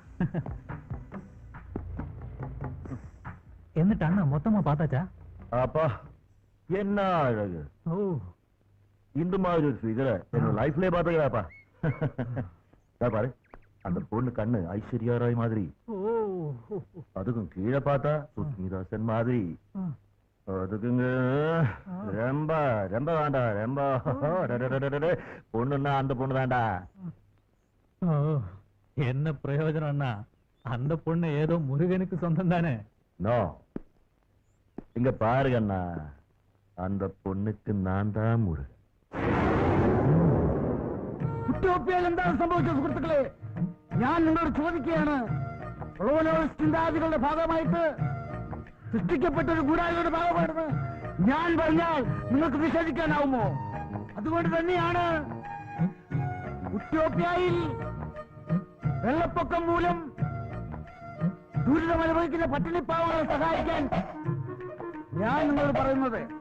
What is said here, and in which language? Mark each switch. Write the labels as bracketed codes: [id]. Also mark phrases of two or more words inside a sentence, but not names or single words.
[ml] എന്നിട്ട് അണ്ണ മൊത്തമാ பார்த்தாச்சா? [ta] அப்பா என்ன அழகு! ஓ, இந்த மாதிரி ஒரு ஃபிகரை என்னோட லைஃப்லயே பார்த்தீங்களாப்பா. பாரு, அந்த பொண்ணு கண்ணு ஐஸ்வர்யா ராய் மாதிரி, ஓ, அதுக்கும் கீழே பார்த்தா சுஸ்மிதாசன் மாதிரி. அதுக்குங்க ரொம்ப ரொம்ப வேண்டா, ரொம்ப பொண்ணுன்னா அந்த பொண்ணு தான்டா. ஓ, என்ன பிரயோஜனம் அண்ணா? அந்த பொண்ணு ஏதோ முருகனுக்கு சொந்தம் தானே? நோ, இங்க பாருங்க அண்ணா, அந்த பொண்ணுக்கு நான் தான் முருகன். [ml] കുറ്റോപ്പിയാൽ എന്താണ് സംഭവിച്ചത് സുഹൃത്തുക്കളെ? ഞാൻ നിങ്ങളോട് ചോദിക്കുകയാണ്, ചിന്താഗതികളുടെ ഭാഗമായിട്ട് സൃഷ്ടിക്കപ്പെട്ട ഒരു ഗൂഢാലോചനയുടെ ഭാഗമാണെന്ന് ഞാൻ പറഞ്ഞാൽ നിങ്ങൾക്ക് നിഷേധിക്കാനാവുമോ? അതുകൊണ്ട് തന്നെയാണ് ഉത്യോപ്യയിൽ വെള്ളപ്പൊക്കം മൂലം ദുരിതമനുഭവിക്കുന്ന പട്ടിണിപ്പാവങ്ങളെ സഹായിക്കാൻ ഞാൻ നിങ്ങളോട് പറയുന്നത്.